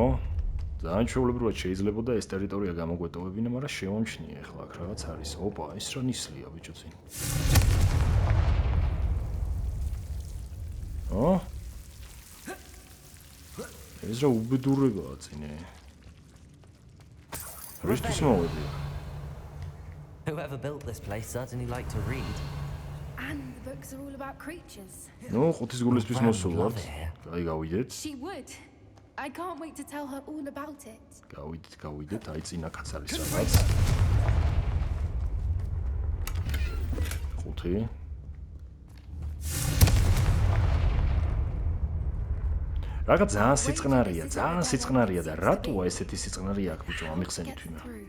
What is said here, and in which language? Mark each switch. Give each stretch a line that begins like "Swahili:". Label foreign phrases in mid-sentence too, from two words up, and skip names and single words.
Georgian: ძალიან ჩვეულებრივად შეიძლებოდა ეს ტერიტორია გამოგვეტოვებინა, მაგრამ შევამჩნიე ახლა აქ რაღაც არის. ოპა, ეს რა ნისლია ბიჭო წინ. ეს რა უბედურებაა წინე. რისთვის მოვედი?
English: Whoever built this place certainly liked to read. And the books are all about creatures.
Georgian: ნუ ხუთის გულისთვის მოსულვართ. აი გავიდეთ.
English: She would. I can't wait to tell her all about it.
Georgian: გავიდეთ, აი წინაკაც არის რაღაც. ხუთი. რაღაც ძალიან სიწყნარია და რატოა ესეთი სიწყნარი აქ ბიჭო ამიხსენით ვინა.